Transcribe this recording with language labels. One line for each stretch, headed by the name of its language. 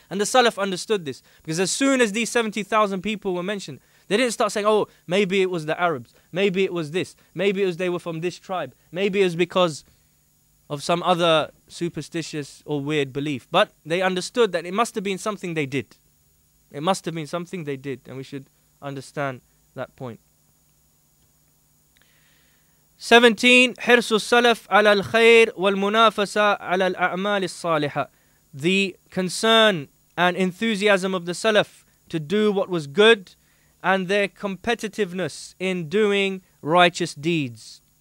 English: And the Salaf understood this. Because as soon as these 70,000 people were mentioned, they didn't start saying, oh, maybe it was the Arabs, maybe it was this, maybe it was they were from this tribe, maybe it was because of some other superstitious or weird belief. But they understood that it must have been something they did. It must have been something they did, and we should understand that point. 17.
Arabic: حرص السلف على الخير والمنافسة على الأعمال الصالحة.
English: The concern and enthusiasm of the Salaf to do what was good, and their competitiveness in doing righteous deeds.